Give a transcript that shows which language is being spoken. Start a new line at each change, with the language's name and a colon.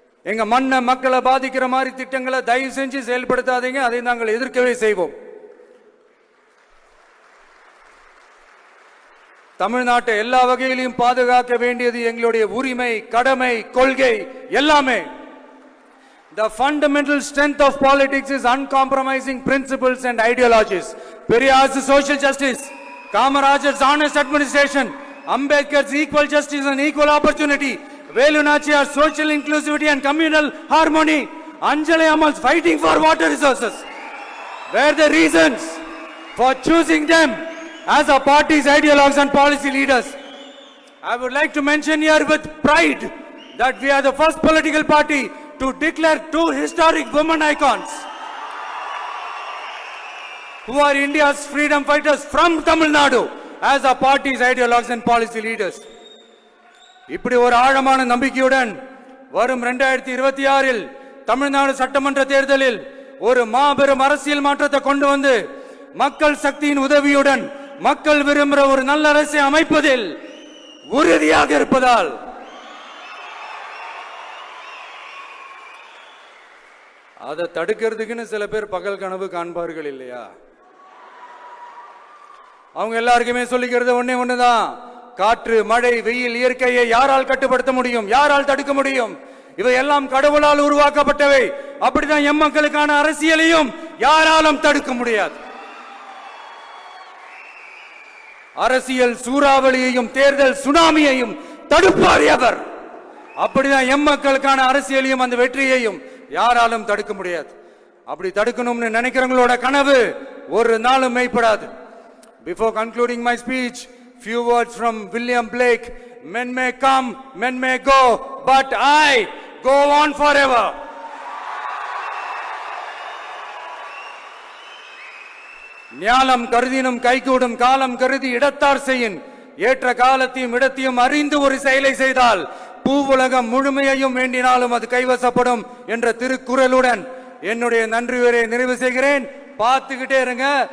Tamil: எங்க மண்ணை மக்களை பாதிக்கிற மாதிரி திட்டங்களை தயவு செஞ்சு செயல்படுத்தாதீங்க, அதை நாங்கள் எதிர்க்கவே செய்வோம். தமிழ்நாட்டை எல்லா வகையிலும் பாதுகாக்க வேண்டியது எங்களுடைய உரிமை, கடமை, கொள்கை எல்லாமே.
English: The fundamental strength of politics is uncompromising principles and ideologies. Periyar's social justice, Kamarajar's honest administration, Ambedkar's equal justice and equal opportunity, Velu Nachiyar's social inclusivity and communal harmony, Anjali Amal's fighting for water resources were the reasons for choosing them as our party's ideologues and policy leaders. I would like to mention here with pride that we are the first political party to declare two historic women icons who are India's freedom fighters from Tamil Nadu as our party's ideologues and policy leaders.
Tamil: இப்படி ஒரு ஆழமான நம்பிக்கையுடன் வரும் 2026 தமிழ்நாடு சட்டமன்ற தேர்தலில் ஒரு மாபெரும் அரசியல் மாற்றத்தை கொண்டு வந்து மக்கள் சக்தியின் உதவியுடன் மக்கள் விரும்புகிற ஒரு நல்ல அரசை அமைப்பதில் உறுதியாக இருப்பதால் அதை தடுக்கிறதுக்குன்னு சில பேர் பகல் கனவு காண்பார்கள் இல்லையா? அவங்க எல்லாருக்குமே சொல்லிக்கிறது ஒண்ணுதான், காற்று, மழை, வெயில், இயற்கையை யாரால் கட்டுப்படுத்த முடியும்? யாரால் தடுக்க முடியும்? இவை எல்லாம் கடவுளால் உருவாக்கப்பட்டவை. அப்படிதான் எம் மக்களுக்கான அரசியலையும் யாராலும் தடுக்க முடியாது. அரசியல் சூறாவளியையும் தேர்தல் சுனாமியையும் தடுப்பார் எவர். அப்படிதான் எம் மக்களுக்கான அரசியலையும் அந்த வெற்றியையும் யாராலும் தடுக்க முடியாது. அப்படி தடுக்கணும்னு நினைக்கிறவங்களோட கனவு ஒரு நாளும் மெய்ப்படாது.
English: Before concluding my speech, few words from William Blake. Men may come, men may go, but I go on forever.
Tamil: ஞாலம் கருதினும் கைகூடும் காலம் கருதி இடத்தார் செய்யின் ஏற்ற காலத்தையும் இடத்தையும் அறிந்து ஒரு செயலை செய்தால் பூவுலகம் முழுமையையும் வேண்டினாலும் அது கைவசப்படும் என்ற திருக்குறளுடன் என்னுடைய நன்றி உரையை நிறைவு செய்கிறேன். பார்த்துக்கிட்டே இருங்க.